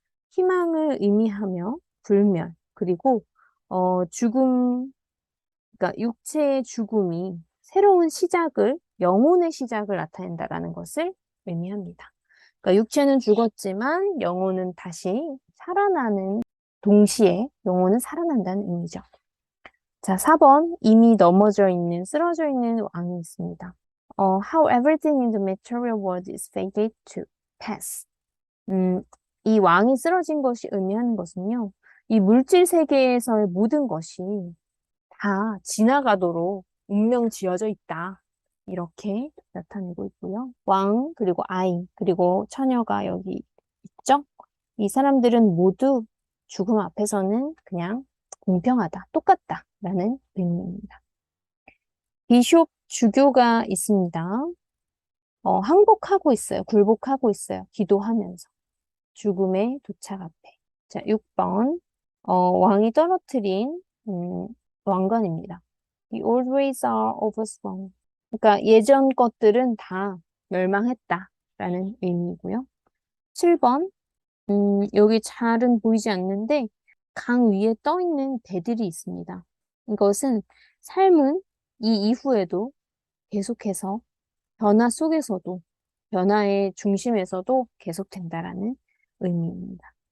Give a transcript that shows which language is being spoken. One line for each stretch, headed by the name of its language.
Korean: 희망을 의미하며 불멸, 그리고 죽음, 그러니까 육체의 죽음이 새로운 시작을, 영혼의 시작을 나타낸다라는 것을 의미합니다. 그러니까 육체는 죽었지만 영혼은 다시 살아나는, 동시에 영혼은 살아난다는 의미죠. 자, 4번. 이미 넘어져 있는, 쓰러져 있는 왕이 있습니다.
English: How everything in the material world is fated to pass.
Korean: 이 왕이 쓰러진 것이 의미하는 것은요, 이 물질 세계에서의 모든 것이 다 지나가도록 운명 지어져 있다. 이렇게 나타내고 있고요. 왕, 그리고 아이, 그리고 처녀가 여기 있죠? 이 사람들은 모두 죽음 앞에서는 그냥 공평하다, 똑같다. 라는 의미입니다. 비숍 주교가 있습니다. 항복하고 있어요. 굴복하고 있어요. 기도하면서. 죽음의 도착 앞에. 자, 6번. 왕이 떨어뜨린, 왕관입니다.
English: The old ways are overthrown.
Korean: 그러니까 예전 것들은 다 멸망했다라는 의미고요. 7번. 여기 잘은 보이지 않는데 강 위에 떠 있는 배들이 있습니다. 이것은 삶은 이 이후에도 계속해서 변화 속에서도, 변화의 중심에서도 계속된다라는 의미입니다.